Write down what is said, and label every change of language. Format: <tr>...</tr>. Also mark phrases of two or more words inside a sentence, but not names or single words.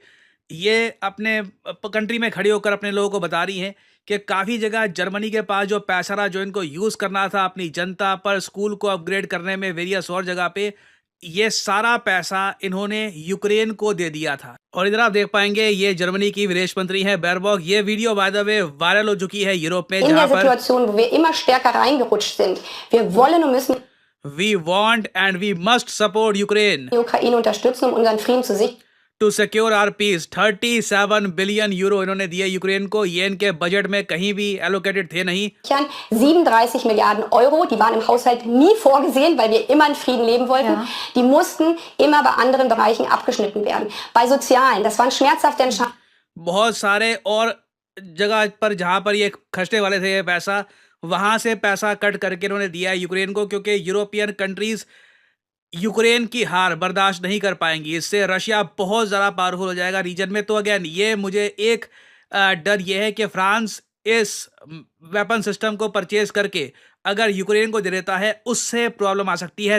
<hi>ये अपने कंट्री में खड़ी होकर अपने लोगों को बता रही हैं कि काफ़ी जगह जर्मनी के पास जो पैसा रहा, जो इनको यूज़ करना था अपनी जनता पर, स्कूल को अपग्रेड करने में, वेरियस और जगह पे, ये सारा पैसा इन्होंने यूक्रेन को दे दिया था। और इधर आप देख पाएंगे, ये जर्मनी की विदेश मंत्री है बेरबॉक। ये वीडियो</hi> <en>by the way</en> <hi>वायरल हो चुकी है यूरोप में, जहां पर</hi> <de>Situation, wo wir immer stärker reingerutscht sind. Wir wollen und müssen</de> <en>we want and we must support Ukraine</en> <de>die Ukraine unterstützen, um unseren Frieden zu sichern.</de> <en>to secure our peace.</en> <hi>37 बिलियन यूरो इन्होंने दिए यूक्रेन को। ये इनके बजट में कहीं भी एलोकेटेड थे नहीं।</hi> <de>37 Milliarden Euro, die waren im Haushalt nie vorgesehen, weil wir immer in Frieden leben wollten. Ja. Die mussten immer bei anderen Bereichen abgeschnitten werden. Bei Sozialen, das waren schmerzhafte Entscheidungen.</de> <hi>बहुत सारे और जगह पर जहां पर ये खर्चने वाले थे ये पैसा, वहां से पैसा कट करके इन्होंने दिया है यूक्रेन को, क्योंकि</hi> <en>European countries</en> <hi>यूक्रेन की हार बर्दाश्त नहीं कर पाएंगी। इससे रशिया बहुत ज़्यादा पावरफुल हो जाएगा रीजन में। तो अगेन, ये मुझे एक डर ये है कि फ्रांस इस</hi> <en>weapon system</en> <hi>को परचेज करके अगर यूक्रेन को दे देता है, उससे प्रॉब्लम आ सकती है।</hi>